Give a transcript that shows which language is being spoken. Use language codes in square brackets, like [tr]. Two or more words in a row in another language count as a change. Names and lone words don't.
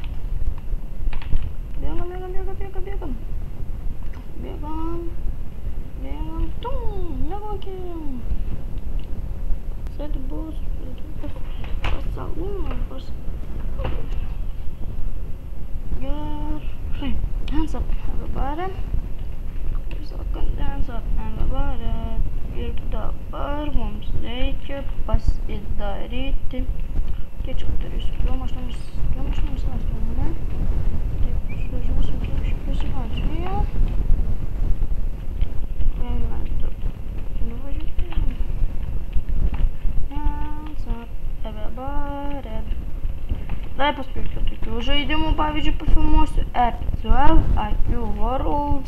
[lt] Bėgam. Mėgokim. Sėdi bus pasalūnas, bus. Gerai, [en] hands up, everybody. [lt] Kaip sakant, [en] hands up, everybody. [lt] Ir dabar mums reikia pasidaryti. Kiek čia turėsiu? 2 mašinomis lastų, ne? Taip, suvažiuosim kiek pasivažiuoju. Dar paskirčiau tokių žaidimų, pavyzdžiui, pafilmuosiu F12, IQ Worlds.